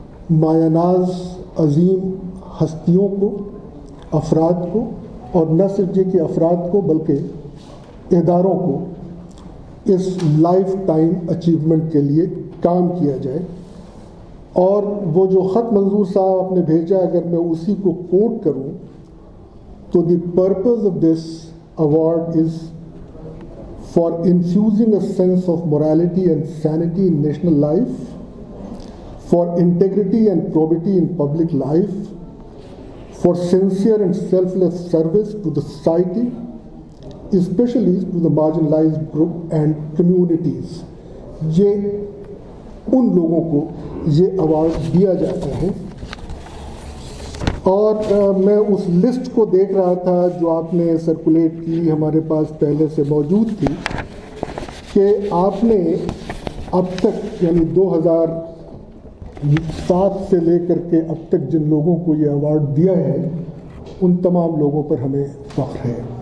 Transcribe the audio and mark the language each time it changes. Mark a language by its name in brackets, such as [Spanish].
[Urdu] مایہ ناز عظیم ہستیوں کو، افراد کو، اور نہ صرف یہ کہ افراد کو بلکہ اداروں کو اس لائف ٹائم اچیومنٹ کے لیے کام کیا جائے. اور وہ جو خط منظور صاحب آپ نے بھیجا، اگر میں اسی کو کوٹ کروں تو [English] The purpose of this award is for infusing a sense of morality and sanity in national life, for integrity and probity in public life, for sincere and selfless service to the society, especially to the marginalized group and communities. [Urdu] یہ ان لوگوں کو یہ award دیا جاتا ہے. اور میں اس list کو دیکھ رہا تھا جو آپ نے سرکولیٹ کی، ہمارے پاس پہلے سے موجود تھی، کہ آپ نے اب تک یعنی 2007 سے لے کر کے اب تک جن لوگوں کو یہ ایوارڈ دیا ہے ان تمام لوگوں پر ہمیں فخر ہے.